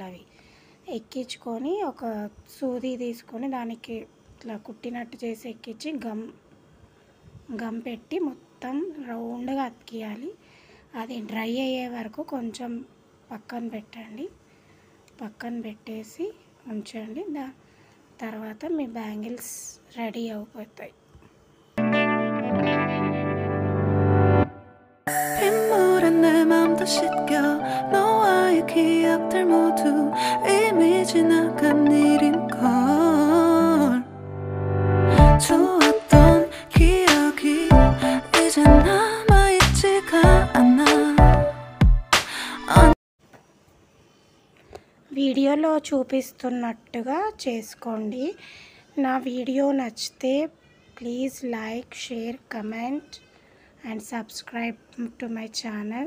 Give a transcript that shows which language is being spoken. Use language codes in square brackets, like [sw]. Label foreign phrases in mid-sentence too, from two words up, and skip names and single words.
[te] అవి ఎక్కించుకొని ఒక సూది తీసుకొని దానికి ఇట్లా కుట్టినట్టు చేసి ఎక్కించి గమ్ పెట్టి మొత్తం రౌండ్గా అతికియాలి. అది డ్రై అయ్యే వరకు కొంచెం పక్కన పెట్టండి. పక్కన పెట్టేసి ఉంచండి. తర్వాత మీ బ్యాంగిల్స్ రెడీ అయిపోతాయి. [ko] 빗물에 내 맘도 씻겨 너와의 기억들 모두 이미 지나간 일인걸. 좋았던 기억이 이제 남아있지가 않아. [te] వీడియోలో చూపిస్తున్నట్టుగా చేసుకోండి. నా వీడియో నచ్చితే [en] please like, share, comment and subscribe to my channel.